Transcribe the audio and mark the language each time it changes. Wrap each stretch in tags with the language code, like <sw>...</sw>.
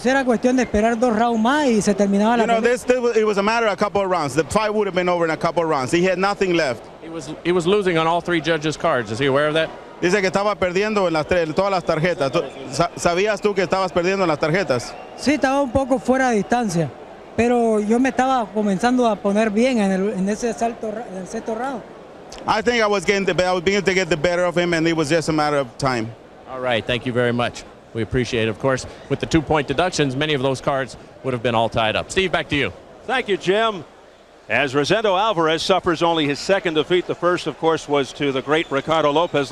<es>Era cuestión de esperar 2 rounds más y se terminaba la pelea.</es> <en>It was a matter of a couple of rounds. The fight would have been over in a couple of rounds. He had nothing left. He was losing on all 3 judges' cards. Is he aware of that?</en> <es>Dice que estaba perdiendo en todas las tarjetas. ¿Sabías tú que estabas perdiendo en las tarjetas? Sí, estaba un poco fuera de distancia, pero yo me estaba comenzando a poner bien en ese salto, en el sexto round.</es> <en>I think I was beginning to get the better of him, and it was just a matter of time. All right, thank you very much. We appreciate it. Of course, with the 2-point deductions, many of those cards would have been all tied up. Steve, back to you. Thank you, Jim. As Rosendo Alvarez suffers only his 2nd defeat, the first, of course, was to the great Ricardo Lopez.</en>